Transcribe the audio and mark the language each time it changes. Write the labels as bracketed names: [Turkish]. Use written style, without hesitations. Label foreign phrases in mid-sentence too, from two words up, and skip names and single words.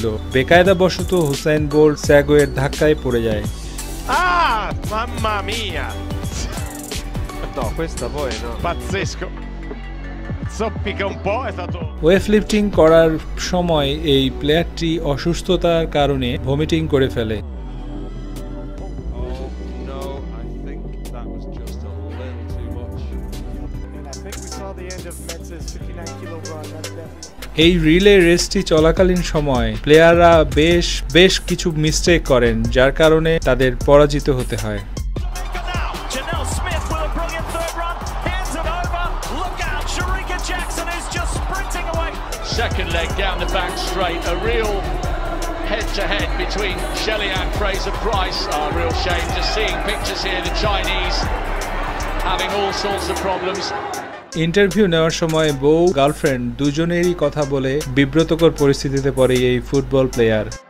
[Bangla] বেকায়দাবশত হুসেইন বোল্ট স্যাগওয়ের ধাক্কায় পড়ে যায়। [Italian] Mamma mia! No, questa poi no. Pazzesco. Zoppica un po', è stato. [Bangla] ওয়েটলিফটিং করার সময় এই প্লেয়ারটি অসুস্থতার কারণে ভমিটিং করে ফেলে। এই রিলে রেসটি চলাকালীন সময় প্লেয়াররা বেশ কিছু মিস্টেক করেন, যার কারণে তাদের পরাজিত হতে হয়। [English] Second leg down the back straight, a real head-to-head between Shelley and Fraser-Price. A real shame just seeing pictures here, the Chinese having all sorts of problems. [Bangla] ইন্টারভিউ নেওয়ার সময় বউ গার্লফ্রেন্ড দুজনেরই কথা বলে বিব্রতকর পরিস্থিতিতে পড়ে এই ফুটবল প্লেয়ার।